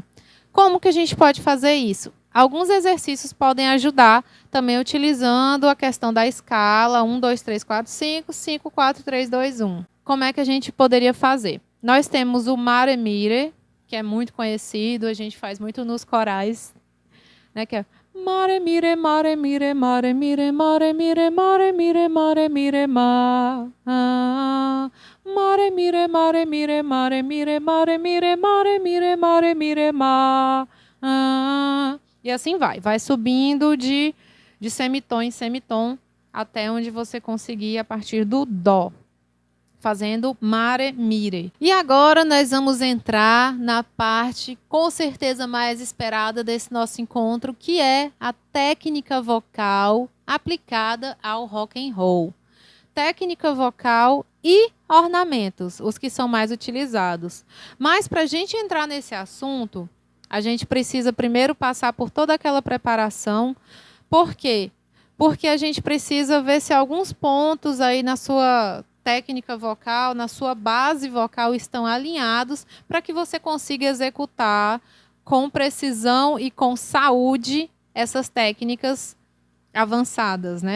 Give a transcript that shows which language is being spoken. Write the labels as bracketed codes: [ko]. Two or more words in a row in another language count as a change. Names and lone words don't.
[pt] Como que a gente pode fazer isso? Alguns exercícios podem ajudar, também utilizando a questão da escala 1, 2, 3, 4, 5, 5, 4, 3, 2, 1. Como é que a gente poderia fazer? Nós temos o Mare Mire, que é muito conhecido, a gente faz muito nos corais, né, que é Mare, mire, mare, mire, mare, mire, mare, mire, mare, mire, mare, mire, ma. Mare, mire, mare, mire, mare, mire, mare, mire, mare, mire, mare, mire, ma. E assim vai subindo de semitom em semitom até onde você conseguir a partir do dó, fazendo mare, mire. E agora nós vamos entrar na parte com certeza mais esperada desse nosso encontro, que é a técnica vocal aplicada ao [en] rock and roll. [pt] Técnica vocal e ornamentos, os que são mais utilizados. Mas para a gente entrar nesse assunto, a gente precisa primeiro passar por toda aquela preparação. Por quê? Porque a gente precisa ver se alguns pontos aí na sua técnica vocal, na sua base vocal, estão alinhados para que você consiga executar com precisão e com saúde essas técnicas avançadas, né?